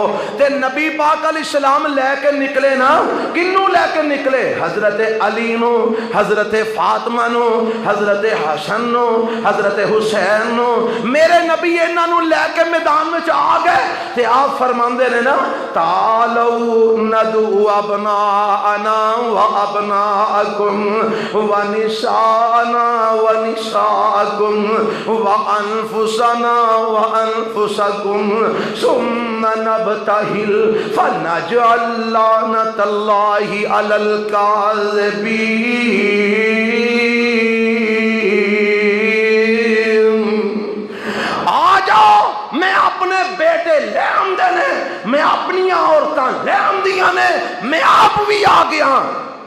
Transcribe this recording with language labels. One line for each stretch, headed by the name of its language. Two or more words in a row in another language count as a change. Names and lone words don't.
Punjabi: تے نبی پاک علیہ السلام لے کے نکلے نا، کِنّوں لے کے نکلے? حضرت علی نوں، حضرت فاطمہ نوں، حضرت حسن نوں، حضرت حسین نوں. میرے نبی اِنہاں نوں لے کے میدان میں آ گئے تے آپ فرماندے نے نا
Arabic: تعالوا ندع أبناءنا و أبناءكم و نساءنا و نساءكم و أنفسنا و أنفسكم ثم نبتهل فنجعل لعنة الله على الكاذبين.
Punjabi: آ جاؤ میں اپنے بیٹے لے آمدے نے، میں اپنی عورتاں لے آمدیاں نے، میں آپ بھی آ گیا.